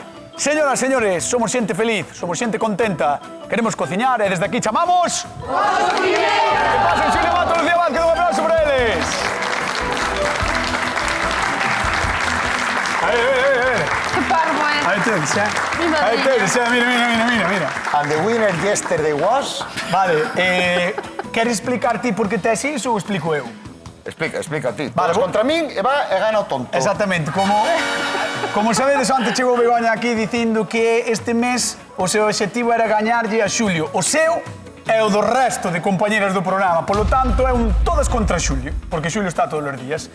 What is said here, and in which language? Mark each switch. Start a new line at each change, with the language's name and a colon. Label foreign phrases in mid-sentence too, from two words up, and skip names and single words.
Galician: Señoras, señores, somos xente feliz, somos xente contenta, queremos cociñar e desde aquí chamamos... ¡Os cociñeiros! Que pasen Xulio Mato, Lucía Vázquez, un aplauso para eles. Que parvo, Ahí tedes, Ahí tedes, mira.
English: And the winner yesterday was...
Galician: Vale, queres explicar ti por que tes iso ou explico eu? Explica ti. Vale, Vas contra min e gana o tonto. Exactamente, como sabedes, antes chegou Begoña aquí dicindo que este mes o seu objetivo era gañarlle a Xulio. O seu é o do resto de compañeras do programa, polo tanto é un todas contra Xulio, porque Xulio está todos os días.